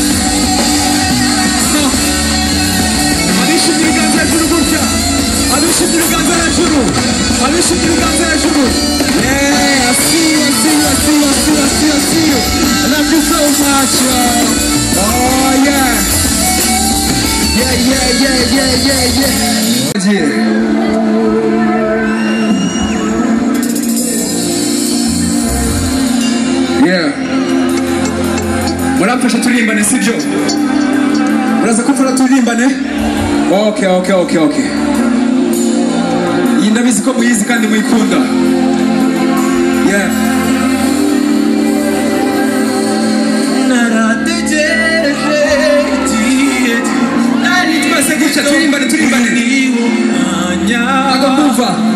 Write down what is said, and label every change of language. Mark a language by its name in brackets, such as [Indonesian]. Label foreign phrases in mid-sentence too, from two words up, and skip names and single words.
[Kinyarwanda] Alishimira ibiganza hejuru gutya Alishimira ibiganza hejuru [English] Yeah, I see you I love you so much Oh yeah [Kinyarwanda] Yeah Muramfasha turirimbane sibyo Muraza kumfana turirimbane Okay Iyi ndabizi ko muyizi kandi muyikunda Yeah Twese gutya turirimbane Ntabwo kumva